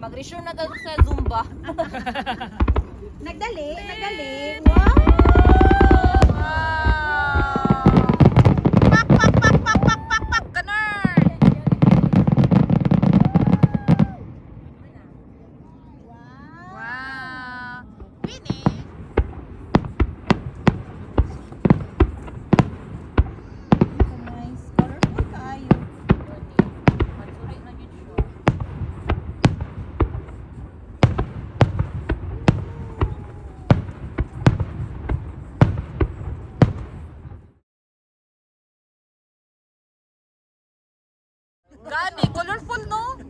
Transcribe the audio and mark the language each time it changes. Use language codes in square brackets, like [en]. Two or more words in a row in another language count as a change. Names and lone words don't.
[tl] Sure na tayo sa Zumba. [ceb] Nagdali. [en] Wow! Pak, pak, pak, pak, pak, pak, pak, [tl] ganun! [en] Wow! Finish! Nice. [tl] Colorful kayo. Magsuri na yun siya. Gani, colorful no?